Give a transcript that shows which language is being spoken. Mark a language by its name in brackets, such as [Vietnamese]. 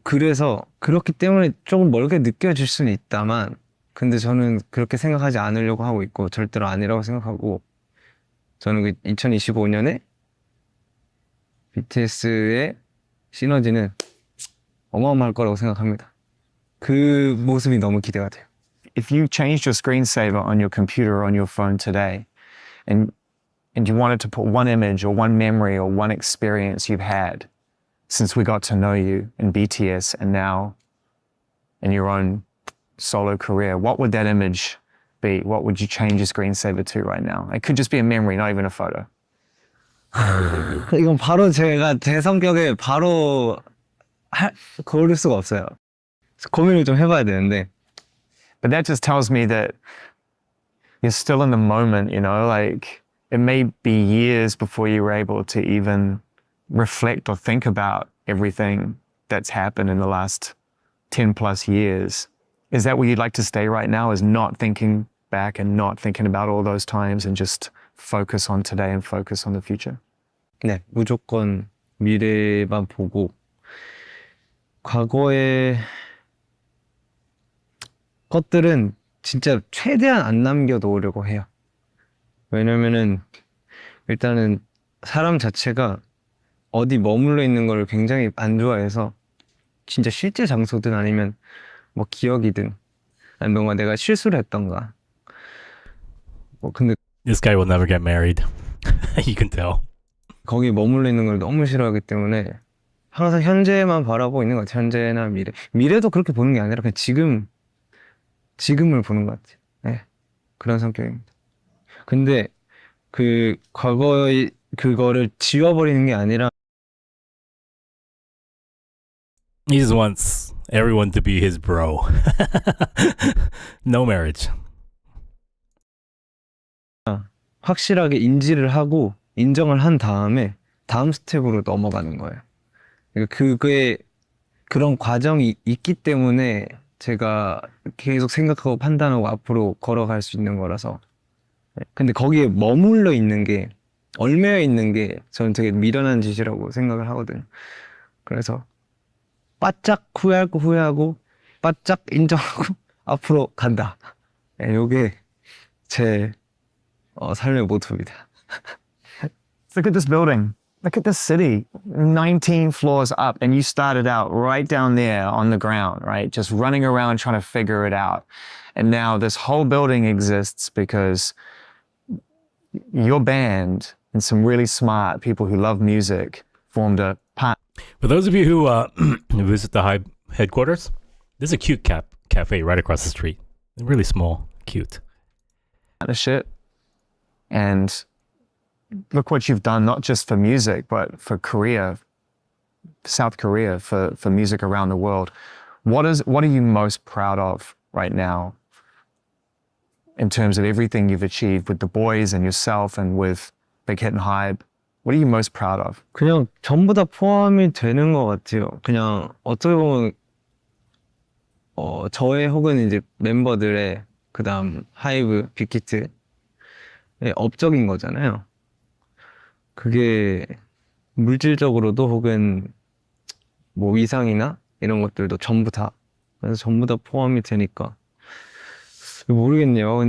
[Korean] 그래서 그렇기 때문에 조금 멀게 느껴질 수는 있다만 근데 저는 그렇게 생각하지 않으려고 하고 있고 절대로 아니라고 생각하고 저는 그 2025년에 BTS의 시너지는 어마어마할 거라고 생각합니다. 그 모습이 너무 기대가 돼요. [English] If you changed your screensaver on your computer or on your phone today and you wanted to put one image or one memory or one experience you've had since we got to know you in BTS and now in your own solo career, what would that image be? What would you change your screensaver to right now? It could just be a memory, not even a photo. [Korean] 이건 바로 제가 제 성격에 바로 고를 수가 없어요. 고민을 좀 해봐야 되는데. [English] But that just tells me that you're still in the moment, you know, like it may be years before you were able to even reflect or think about everything that's happened in the last 10 plus years. Is that where you'd like to stay right now, is not thinking back and not thinking about all those times and just focus on today and focus on the future? [Korean] 네, 무조건 미래만 보고 과거의 것들은 진짜 최대한 안 남겨놓으려고 해요. 왜냐면은 일단은 사람 자체가 어디 머물러 있는 걸 굉장히 안 좋아해서 진짜 실제 장소든 아니면 뭐 기억이든 아니면 뭔가 내가 실수를 했던가 근데 [English] This guy will never get married. You can tell. [Korean] 거기에 머물러 있는 걸 너무 싫어하기 때문에 항상 현재만 바라보고 있는 것 같아요. 현재나 미래. 미래도 그렇게 보는 게 아니라 그냥 지금을 보는 것 같아요. 네, 그런 성격입니다. 근데 그 과거의 그거를 지워버리는 게 아니라 [English] He just wants everyone to be his bro. No marriage. [Korean] 확실하게 인지를 하고 인정을 한 다음에 다음 스텝으로 넘어가는 거예요. 그러니까 그게 그런 과정이 있기 때문에 제가 계속 생각하고 판단하고 앞으로 걸어갈 수 있는 거라서. 근데 거기에 머물러 있는 게 얽매여 있는 게 저는 되게 미련한 짓이라고 생각을 하거든요. 그래서 바짝 후회하고 바짝 인정하고 앞으로 간다. 요게 제 삶의 모토입니다. [English] Look at this building. Look at this city. 19 floors up, and you started out right down there on the ground, right? Just running around trying to figure it out. And now this whole building exists because your band and some really smart people who love music formed a part. For those of you who visit the Hive headquarters, there's a cute cafe right across the street. Really small, cute. Partnership. And look what you've done, not just for music, but for Korea, South Korea, for music around the world. What are you most proud of right now in terms of everything you've achieved with the boys and yourself and with Big Hit and Hype? What are you most proud of? [Korean] 그냥 전부 다 포함이 되는 것 같아요. 그냥 어떻게 보면 저의 혹은 이제 멤버들의 그다음 하이브, 빅히트의 업적인 거잖아요. 그게 물질적으로도 혹은 뭐 위상이나 이런 것들도 전부 다 그래서 전부 다 포함이 되니까 모르겠네요.